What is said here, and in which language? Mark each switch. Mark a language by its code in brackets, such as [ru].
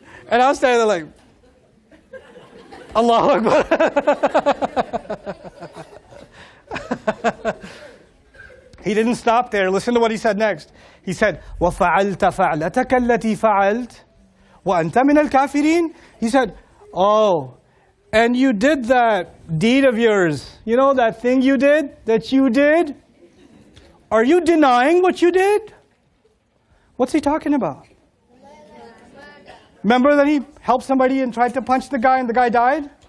[en] And I was standing there like, Allahu Akbar. He didn't stop there. Listen to what he said next. He said, [ar] وَفَعَلْتَ فَعْلَتَكَ الَّتِي فَعَلْتَ وَأَنْتَ مِنَ الْكَافِرِينَ. [en] He said, oh, and you did that deed of yours. You know that thing you did, that you did? Are you denying what you did? What's he talking about? Remember that he helped somebody and tried to punch the guy and the guy died?